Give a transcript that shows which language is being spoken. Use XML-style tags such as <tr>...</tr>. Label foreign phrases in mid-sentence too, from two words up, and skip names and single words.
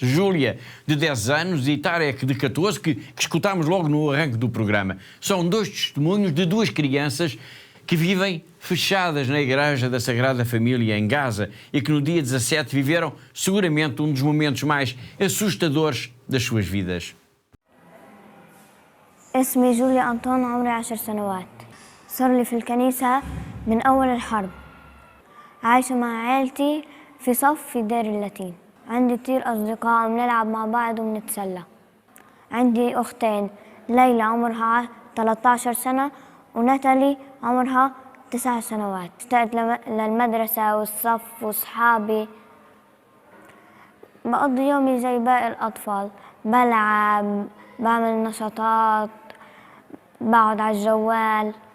<pt>Júlia, de 10 anos, e Tarek, de 14, que escutámos logo no arranque do programa. São dois testemunhos de duas crianças que vivem fechadas na Igreja da Sagrada Família em Gaza e que no dia 17 viveram seguramente um dos momentos mais assustadores das suas vidas.</pt> <ar>اسمي جوليا أنطون عمري 10 سنوات صار لي في الكنيسة من أول الحرب عايشة مع عائلتي في صف في دير اللاتين عندي كتير أصدقاء بنلعب مع بعض وبنتسلى عندي أختين ليلى عمرها 13 سنة وناتالي عمرها 9 سنوات اشتقت للمدرسة والصف وصحابي بقضي يومي زي باقي الأطفال بلعب بعمل نشاطات بقعد على الجوال</ar>